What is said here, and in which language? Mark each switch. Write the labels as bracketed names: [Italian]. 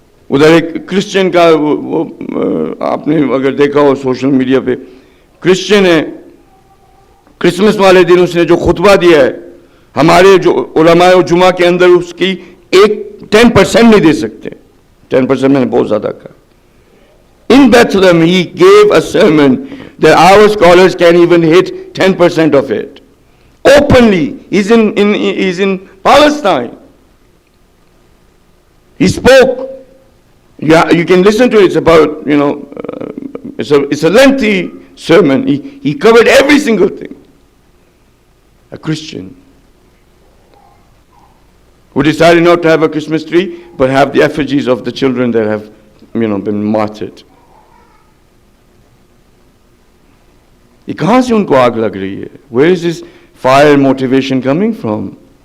[Urdu] ادھر ایک کرسچن کا وہ آپ نے اگر دیکھا ہو سوشل میڈیا پہ، کرسچن ہے، کرسمس والے دن اس نے جو خطبہ دیا ہے، ہمارے جو علماء و جمعہ کے اندر اس کی 10% نہیں دے سکتے. 10% میں نے بہت زیادہ کہا. [English] In Bethlehem he gave a sermon that our scholars can't even hit 10% of it. Openly, he's in Palestine. He spoke. Yeah, you can listen to it. It's about, it's a lengthy sermon. He covered every single thing. A Christian who decided not to have a Christmas tree, but have the effigies of the children that have, been martyred. [Urdu] یہ کہاں سے ان کو آگ لگ رہی ہے؟ [English] Where is this fire motivation coming from?